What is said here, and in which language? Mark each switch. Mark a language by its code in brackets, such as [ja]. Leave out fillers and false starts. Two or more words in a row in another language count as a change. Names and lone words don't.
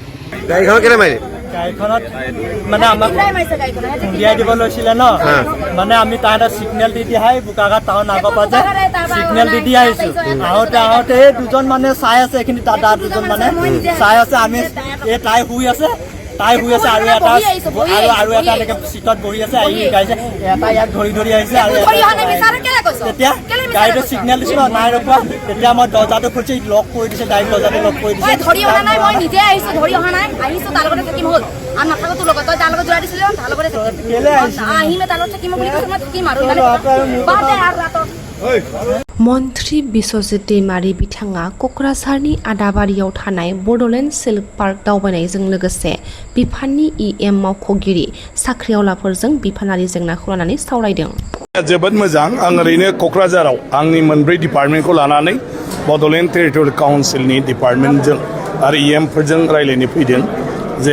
[as] গাড়ীখনত কেনে মাৰিলে গাড়ীখনত মানে আমাক খুন্দিয়াই দিব লৈছিলে ন মানে আমি তাহাঁতে চিগনেল দি দিয়াই বোকাঘাট টাউন আগৰ পৰা যে চিগনেল দি আহিছো আহোঁতে এই দুজন মানে চাই আছে এইখিনি দাদা দুজন মানে চাই আছে আমি এই তাই শুই আছে আৰু এটা এনেকে চিটত বহি আছে আহি গাইছে এটা ইয়াক ধৰি আহিছে আৰু তেতিয়া গাড়ীটো চিগনেল দিছো নাই ৰখোৱা তেতিয়া মই দৰ্জাটো খুলিছে লক কৰি দিছে গাড়ী দৰ্জাটো লক কৰি দিছে ধৰি অহা নাই মই নিজে আহিছো ধৰি অহা নাই আহিছো তাৰ লগতে থাকিম হ'ল আৰু নাথাকো তোৰ লগত তই তাৰ লগত জোৰা দিছিলি তাৰ লগতে আহিমে তাৰ লগত থাকিম বুলি কৈছো মই থাকিম আৰু [brx] मन्त्री बिश्वजित दैमारी बिथाङा क'क्राझारनि आदाबारियाव थानाय बड'लेण्ड सिल्क पार्क दावबायनायजों लोगोसे बिफाननि EM मावख'गिरि साख्रिआवलाफोरजों बिफानारि जेंनाखौ लानानै सावरायदों। जोबोद मोजां आं ओरैनो क'क्राझाराव आंनि मोनब्रै डिपार्टमेन्टखौ लानानै बड'लेण्ड टेरिटरियेल काउन्सिलनि डिपार्टमेन्टजों आरो EM फोरजों रायलायनो फैदों जे